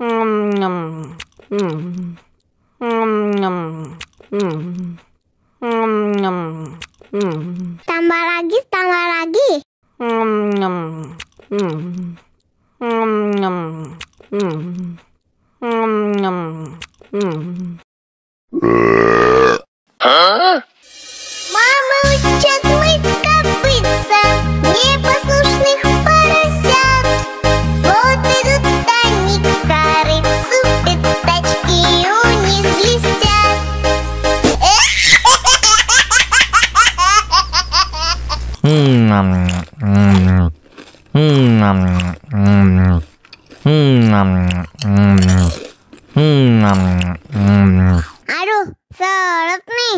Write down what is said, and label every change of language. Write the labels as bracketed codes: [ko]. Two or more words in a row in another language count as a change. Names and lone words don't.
[id] Tambah lagi, tambah lagi. [ru] Мама учат мыть копытца непослушных поросят. Вот идут они к корыцу, пятачки у них блестят. [id] Aduh, seret nih.